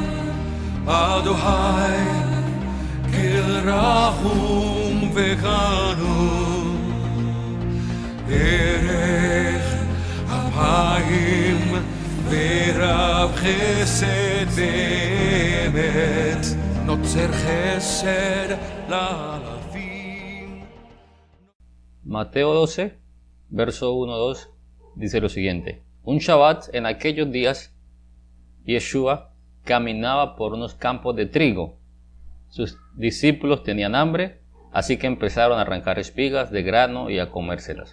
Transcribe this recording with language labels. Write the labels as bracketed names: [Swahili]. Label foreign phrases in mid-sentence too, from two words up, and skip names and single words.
[Hebrew] אדני אל רחום וחנון ארך אפים ורב חסד ואמת נצר חסד לאלפים. [Spanish] Mateo 12, verso 1-2, dice lo siguiente: Un Shabbat en aquellos días, Yeshua caminaba por unos campos de trigo. Sus discípulos tenían hambre, así que empezaron a arrancar espigas de grano y a comérselas.